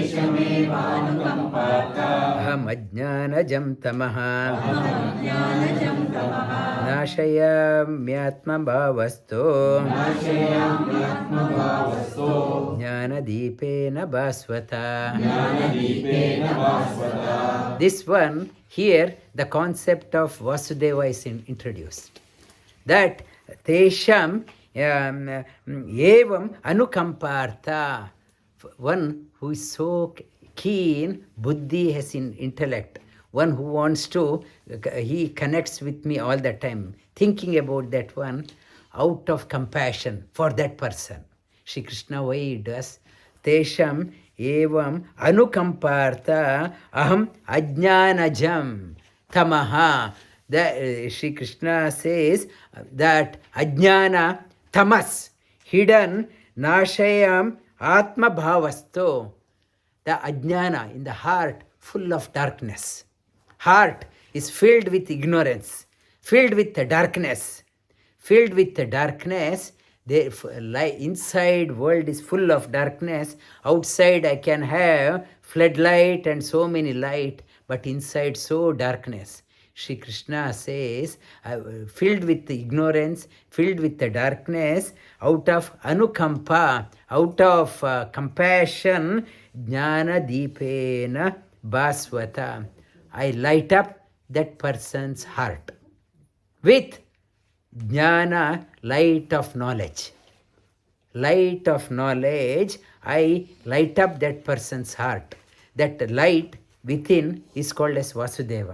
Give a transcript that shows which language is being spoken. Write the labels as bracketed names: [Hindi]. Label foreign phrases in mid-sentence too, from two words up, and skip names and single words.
[Sanskrit] aham ajñāna-jaṁ tamaḥ nāśhayāmyātma-bhāva-stho jñāna-dīpena bhāsvatā. [English] This one, here the concept of Vasudeva is introduced. [Sanskrit] That teṣhām evam anukampārtha, [English] one who is so keen, buddhi has in intellect, one who wants to, he connects with me all the time, thinking about that one out of compassion for that person. Shri Krishna, why he does? [Sanskrit] Teṣhām evam anukampārtha aham ajñāna-jaṁ tamaḥ. [English] Shri Krishna says that ajñāna, tamas, hidden, [Sanskrit] nāśhayāmyātma-bhāva-stho, [English] the ajñāna in the heart, full of darkness. Heart is filled with ignorance, filled with the darkness. Filled with the darkness, the inside world is full of darkness. Outside I can have floodlight and so many light, but inside so darkness. Shri Krishna says, filled with the ignorance, filled with the darkness, out of anukampa, out of compassion, [Sanskrit] jñāna-dīpena bhāsvatā, [English] I light up that person's heart with jnana, light of knowledge. Light of knowledge, I light up that person's heart. That light within is called as Vasudeva.